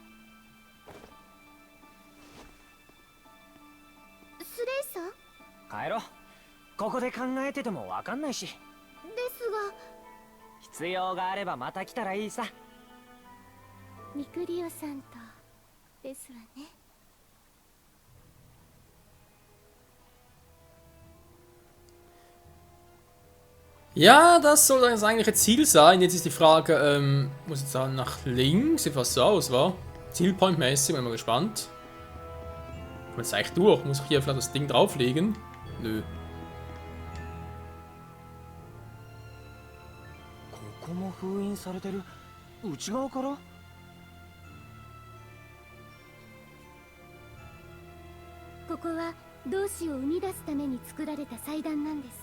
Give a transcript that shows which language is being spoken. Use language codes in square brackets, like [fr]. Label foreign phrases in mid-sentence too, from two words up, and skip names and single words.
[ja] スレイさん帰ろう。ここで考えててもわかんないし。ですが、必要があればまた来たらいいさ。ミクリオさんとですわね。 [de] Ja, das soll das eigentliche Ziel sein. Jetzt ist die Frage, muss jetzt dann nach links? Sieht fast so aus, wa? Zielpoint-mäßig, bin mal gespannt. Kommt jetzt eigentlich durch? Muss ich hier vielleicht das Ding drauflegen? Nö. [ja] ここも封印されてる。内側から？ここは同志を生み出すために作られた祭壇なんです。